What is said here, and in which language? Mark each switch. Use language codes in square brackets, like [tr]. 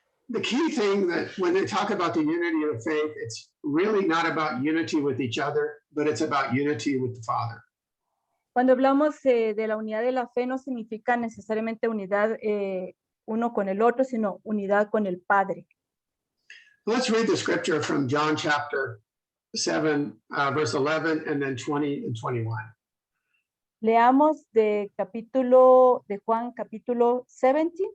[en] The key thing that when they talk about the unity of the faith, it's really not about unity with each other, but it's about unity with the Father. [es] Cuando hablamos de la unidad de la fe, no significa necesariamente unidad uno con el otro, sino unidad con el Padre. [en] Let's read the scripture from John chapter 7, verse 11, and then 20 and 21. [es] Leamos de Juan capítulo 17,